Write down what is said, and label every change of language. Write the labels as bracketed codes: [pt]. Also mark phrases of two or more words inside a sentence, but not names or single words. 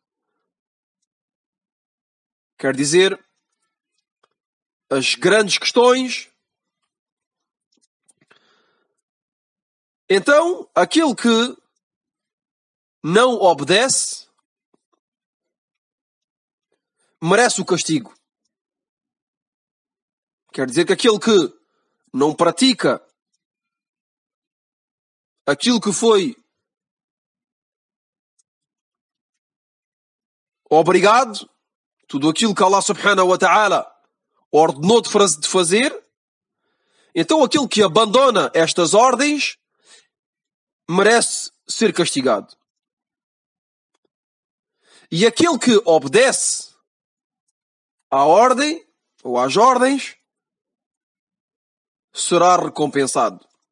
[pt] quer dizer, as grandes questões, então, aquele que não obedece merece o castigo. Quer dizer que aquele que não pratica aquilo que foi obrigado, tudo aquilo que [ar] الله سبحانه وتعالى [pt] ordenou de fazer, então aquele que abandona estas ordens merece ser castigado. E aquele que obedece à ordem, ou às ordens, será recompensado.